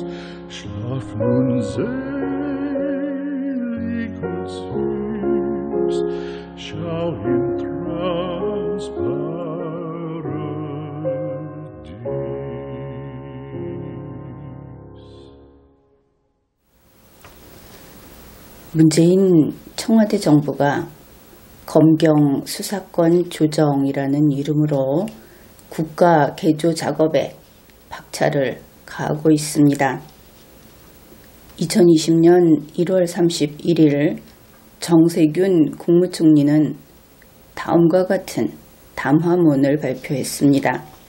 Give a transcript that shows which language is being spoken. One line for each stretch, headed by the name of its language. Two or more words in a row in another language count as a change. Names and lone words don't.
German: Schlaf nun selig und süß, schau im Traumsparadies.
Korean: 문재인 청와대 정부가 검경 수사권 조정이라는 이름으로 국가 개조 작업에 박차를 가하고 있습니다. 2020년 1월 31일 정세균 국무총리는 다음과 같은 담화문을 발표했습니다.